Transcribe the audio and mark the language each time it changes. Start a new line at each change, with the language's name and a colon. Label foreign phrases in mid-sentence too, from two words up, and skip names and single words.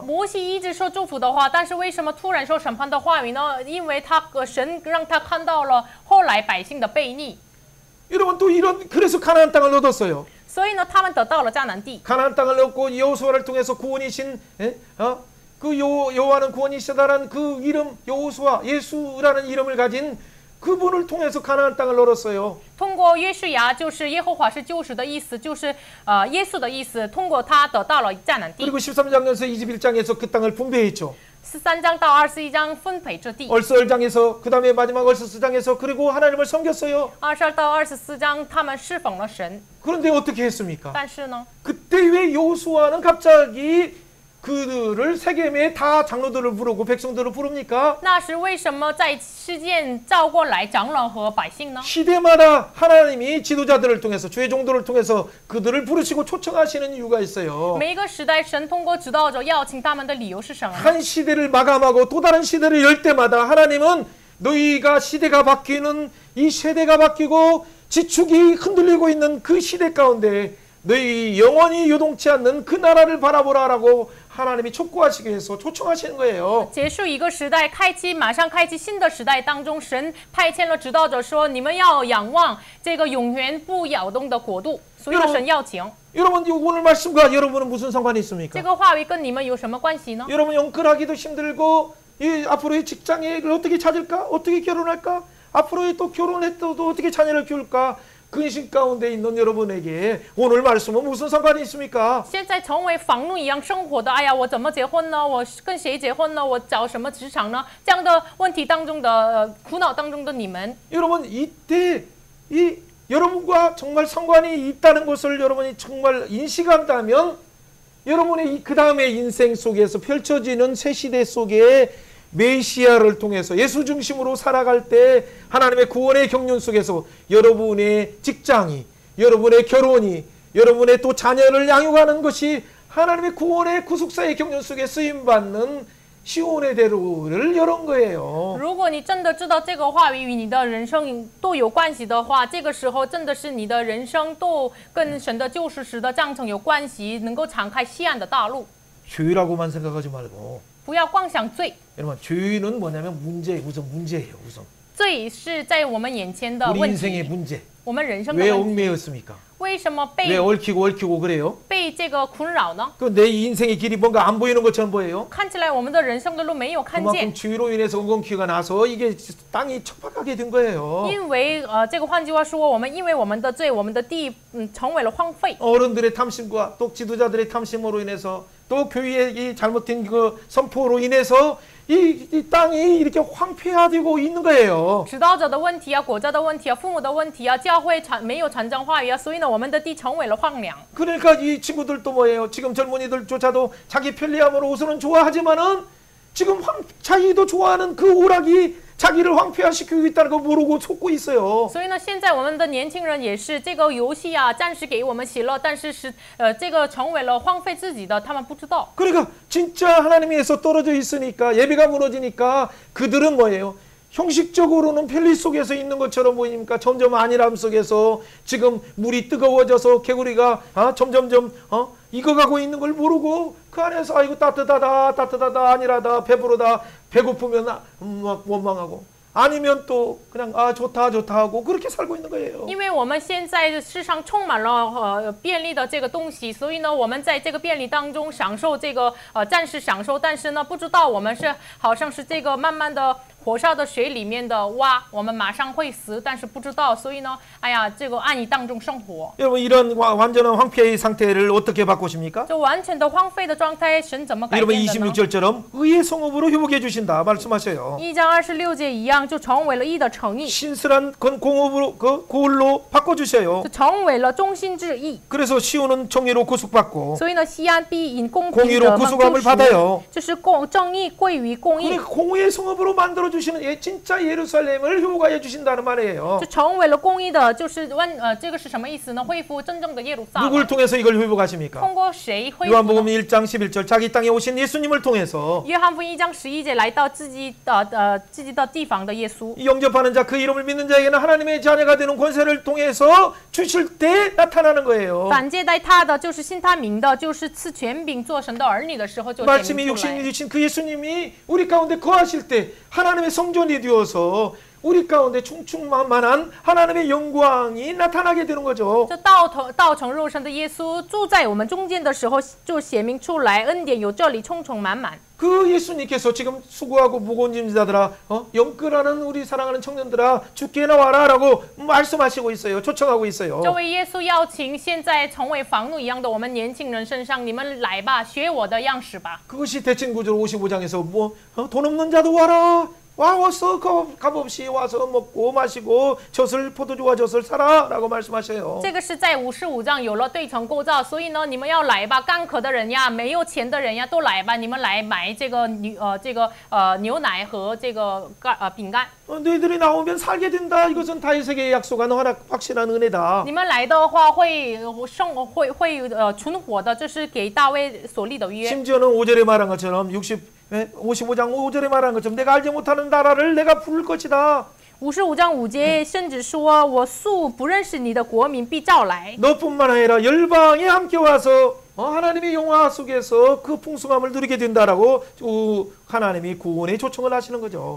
Chinese: 摩西一直说祝福的话，但是为什么突然说审判的话语呢？因为神让他看到了后来百姓的悖逆，
Korean: 여러분 또 그래서 가나안 땅을 얻었어요.
Chinese: 所以呢，他们得到了迦南地。
Korean: 가나안 땅을 얻고 여호수아를 통해서 구원이신 그 여호와는 구원이시다라는 그 이름 여호수아 예수라는 이름을 가진 그분을 통해서 가나안 땅을 얻었어요.
Chinese: 通过约书亚就是耶和华是救赎的意思，就是耶稣的意思，通过他得到了迦南地。
Korean: 그리고 13장에서 21장에서 그 땅을 분배했죠.
Chinese: 13 章到21章分配这地。
Korean: 얼스얼장에서 그 다음에 마지막 얼스스장에서 그리고 하나님을 섬겼어요.
Chinese: 22 到24章他们侍奉了神。
Korean: 그런데 어떻게 했습니까?
Chinese: 但是呢，
Korean: 그때 왜 여호수아는 갑자기 그들을 세겜에 다 장로들을 부르고 백성들을 부릅니까?
Chinese: 那时为什么在事件召过来长老和百姓呢？
Korean: 시대마다 하나님이 지도자들을 통해서 주의 종도를 통해서 그들을 부르시고 초청하시는 이유가 있어요.
Chinese: 每一个时代，神通过指导者邀请他们的理由是什么呢？
Korean: 한 시대를 마감하고 또 다른 시대를 열 때마다 하나님은 너희가 시대가 바뀌는 이 세대가 바뀌고 지축이 흔들리고 있는 그 시대 가운데 너희 영원히 요동치 않는 그 나라를 바라보라라고 하나님이 촉구하시기 위해서 초청하시는 거예요.
Chinese: 结束一个时代，马上开启新的时代当中，神派遣了指导者说：“你们要仰望这个永远不摇动的国度。” 所以神邀请。
Korean: 여러분 오늘 말씀과 여러분은 무슨 상관이 있습니까?
Chinese: 这个话语跟你们有什么关系呢？
Korean: 여러분 영끌하기도 힘들고 앞으로의 직장을 어떻게 찾을까? 어떻게 결혼할까? 앞으로의 또 결혼했도 어떻게 자녀를 키울까? 근심 가운데 있는 여러분에게 오늘 말씀은 무슨 상관이 있습니까?
Chinese: 现在成为房奴一样生活的，哎呀，我怎么结婚呢？我跟谁结婚呢？我找什么职场呢？这样的问题当中的苦恼当中的你们，
Korean: 여러분 이때 여러분과 정말 상관이 있다는 것을 여러분이 정말 인식한다면 여러분의 그 다음의 인생 속에서 펼쳐지는 새 시대 속에 메시아를 통해서 예수 중심으로 살아갈 때 하나님의 구원의 경륜 속에서 여러분의 직장이, 여러분의 결혼이, 여러분의 또 자녀를 양육하는 것이 하나님의 구원의 구속사의 경륜 속에 쓰임받는 시온의 대로를 열은 거예요.
Chinese: 如果你真的知道这个话语与你的人生都有关系的话，这个时候真的是你的人生都跟神的救赎时的章程有关系，能够敞开西岸的大路。
Korean: 죄라고만 생각하지 말고
Chinese: 不要光想罪，
Korean: 여러분 죄는 뭐냐면 우선 문제예요. 우선
Chinese: 罪是在我们眼前的
Korean: 우리
Chinese: 问
Korean: 인생의
Chinese: 题，
Korean: 문제.
Chinese: 我们人生的
Korean: 왜
Chinese: 问题。
Korean: 얽매였습니까?
Chinese: 为什么
Korean: 왜 얽히고 그래요?
Chinese: 被这个困扰呢？
Korean: 그 내 인생의 길이 뭔가 안 보이는 것처럼 보여요.
Chinese: 看起来我们的人生的路没有看
Korean: 그만큼
Chinese: 见，
Korean: 죄로 인해서 엉겅퀴가 나서 이게 땅이 척박하게 된 거예요.
Chinese: 因为这个换句话说，我们因为我们的罪，我们的地成为了荒废。
Korean: 어른들의 탐심과 또 지도자들의 탐심으로 인해서 또 교회의 이 잘못된 그 선포로 인해서 이 땅이 이렇게 황폐화되고 있는 거예요.
Chinese: 指导者的问题啊，国家的问题啊，父母的问题啊，教会没有传讲话语啊，所以呢，我们的地成为了荒凉。
Korean: 그러니까 이 친구들도 뭐예요? 지금 젊은이들조차도 자기 편리함으로 우선은 좋아하지만은 지금 자기도 좋아하는 그 오락이 자기를 황폐화시키고 있다는 거 모르고 속고 있어요.
Chinese: 所以呢，现在我们的年轻人也是这个游戏啊，暂时给我们喜乐，但是这个成为了荒废自己的，他们不知道。
Korean: 그러니까 진짜 하나님에서 떨어져 있으니까 예배가 무너지니까 그들은 뭐예요? 형식적으로는 편리 속에서 있는 것처럼 보이니까 점점 안일함 속에서 지금 물이 뜨거워져서 개구리가 점점점 익어가고 있는 걸 모르고 그 안에서 아이고 따뜻하다 안일하다 배부르다 배고프면 막 원망하고 아니면 또 그냥 좋다 하고 그렇게 살고 있는 거예요.
Chinese: 因为我们现在世上充满了便利的这个东西，所以呢，我们在这个便利当中享受这个暂时享受，但是呢，不知道我们是好像是这个慢慢的火烧的水里面的蛙，我们马上会死，但是不知道，所以呢，哎呀，这个安逸当中生活。
Korean: 여러분 이런 완전한 황폐의 상태를 어떻게 바꾸십니까?
Chinese: 就完全的荒废的状态，神怎么改
Korean: 여러분
Chinese: 变的呢？
Korean: 26절처럼 의의 성읍으로 회복해 주신다 말씀하셔요.
Chinese: 1 章26节一样，就成为了义的诚意，
Korean: 신실한 공업으로 고을로 바꿔 주셔요.
Chinese: 就成为了忠心之义。
Korean: 그래서 시온은 정의로 구속받고
Chinese: 所以呢，西安必因公平
Korean: 공의로
Chinese: 得蒙
Korean: 구속함을
Chinese: 救赎，
Korean: 받아요.
Chinese: 就是正义归于公义，
Korean: 공의의 성읍으로 만들어 주시는 진짜 예루살렘을 회복하여 주신다는 말이에요.
Chinese: 就成为了公义的，就是这个是什么意思呢？恢复真正的耶路撒
Korean: 누굴
Chinese: 冷。
Korean: 통해서 이걸 회복하십니까?
Chinese: 通过谁恢复
Korean: 요한복음
Chinese: 呢？
Korean: 1장 11절 자기 땅에 오신 예수님을 통해서
Chinese: 约翰福音1章11节来到自己的地方的耶稣，
Korean: 영접하는 자 그 이름을 믿는 자에게는 하나님의 자녀가 되는 권세를 통해서 주실 때 나타나는 거예요.
Chinese: 反接待他的就是信他名的，就是赐权柄做神的儿女的时候就显
Korean: 말씀이
Chinese: 明出来。
Korean: 육신이 되신 그 예수님이 우리 가운데 거하실 때 하나님의 성전이 되어서 우리 가운데 충충만만한 하나님의 영광이 나타나게 되는 거죠.
Chinese: 这道成肉身的耶稣住在我们中间的时候，就显明出来恩典有这里充充满满。
Korean: 그 예수님께서 지금 수고하고 무거운 짐 자들아, 영끌하는 우리 사랑하는 청년들아, 주께 나와라 라고 말씀하시고 있어요. 초청하고 있어요.
Chinese: 这位耶稣邀请现在成为房奴一样的我们年轻人身上，你们来吧，学我的样式吧。
Korean: 그것이 대칭구절 55장에서 돈 없는 자도 와라. 와서 값없이 와서 먹고 마시고 젖을 포도주와 젖을 사라 라고 말씀하셔요.
Chinese: 这个是在55章有了对称构造，所以呢，你们要来吧，干渴的人呀，没有钱的人呀，都来吧，你们来买这个牛奶和这个饼干。
Korean: 너희들이 나오면 살게 된다. 이것은 다윗에게 약속한 확실한 은혜다.
Chinese: 你们来的话会存活的，这是给大卫所立的约。
Korean: 심지어는 5절에 말한 것처럼 55장 5절에 말한 것처럼 내가 알지 못하는 나라를 내가 부를 것이다.
Chinese: 55 章5节甚至说：“我素不认识你的国民必召来。”
Korean: 너뿐만 아니라 열방이 함께 와서 하나님의 영화 속에서 그 풍성함을 누리게 된다라고 하나님이 구원의 초청을 하시는 거죠.